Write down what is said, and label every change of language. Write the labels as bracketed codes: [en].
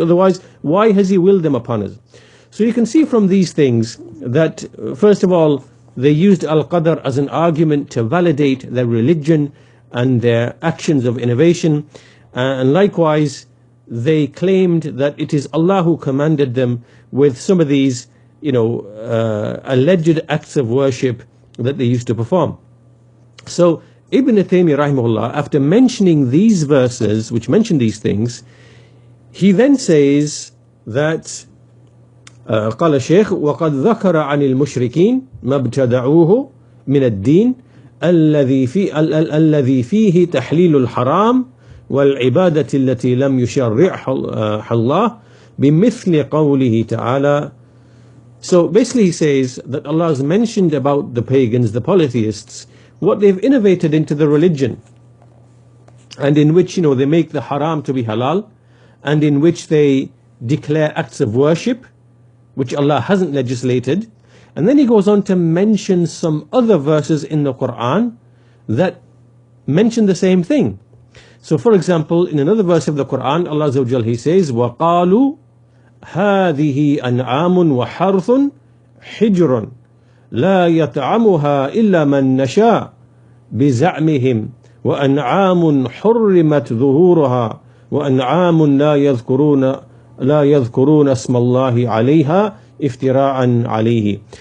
[en] Otherwise, why has He willed them upon us? So you can see from these things that, first of all, they used Al-Qadr as an argument to validate their religion and their actions of innovation. And likewise, they claimed that it is Allah who commanded them with some of these, alleged acts of worship that they used to perform. So Ibn Taymiyyah rahimahullah, after mentioning these verses, which mention these things, he then says that [ar] قال الشيخ وقد ذكر عن المشركين ما ابتدعوه من الدين الذي فيه تحليل الحرام والعبادة التي لم يشرعها الله بمثل قوله تعالى. [en] So basically he says that Allah has mentioned about the pagans, the polytheists, what they've innovated into the religion, and in which they make the haram to be halal, and in which they declare acts of worship which Allah hasn't legislated. And then he goes on to mention some other verses in the Quran that mention the same thing. So for example, in another verse of the Quran, Allah Azza wa Jal, He says, [ar] وَقَالُوا هَذِهِ أَنْعَامٌ وَحَرْثٌ حِجْرٌ لَا يَطْعَمُهَا إِلَّا مَنْ نَشَاءُ بِزَعْمِهِمْ وَأَنْعَامٌ حُرِّمَتْ ظُهُورُهَا وَأَنْعَامٌ لا يذكرون اسم الله عليها افتراء عليه.